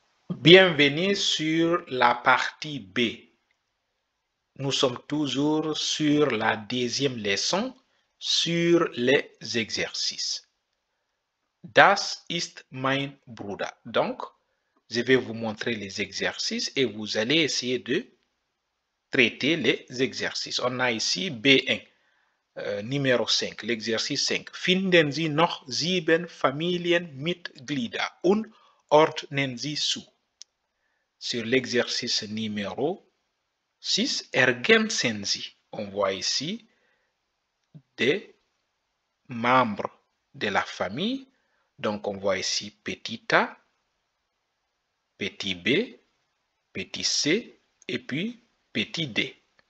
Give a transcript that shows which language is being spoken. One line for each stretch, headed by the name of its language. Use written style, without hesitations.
French: Bienvenue sur la partie B. Nous sommes toujours sur la deuxième leçon sur les exercices.
German: Das ist mein Bruder.
French: Donc, je vais vous montrer les exercices et vous allez essayer de traiter les exercices. On a ici B1, numéro 5, l'exercice 5.
German: Finden Sie noch 7 Familienmitglieder und ordnen Sie zu.
French: Sur l'exercice numéro 6,
German: ergänzen Sie.
French: On voit ici des membres de la famille. Donc, on voit ici petit a, petit b, petit c et puis petit d.